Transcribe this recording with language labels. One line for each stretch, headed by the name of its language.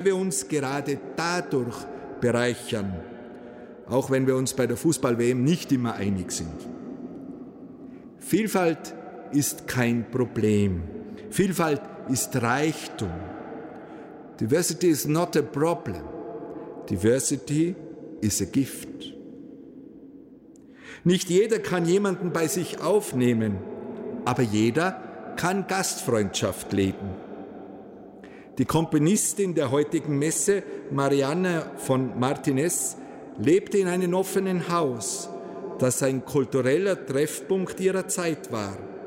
German: wir uns gerade dadurch bereichern, auch wenn wir uns bei der Fußball-WM nicht immer einig sind. Vielfalt ist kein Problem. Vielfalt ist Reichtum.
English: Diversity is not a problem. Diversity is a gift.
German: Nicht jeder kann jemanden bei sich aufnehmen, aber jeder kann Gastfreundschaft leben. Die Komponistin der heutigen Messe, Marianne von Martinez, lebte in einem offenen Haus, das ein kultureller Treffpunkt ihrer Zeit war.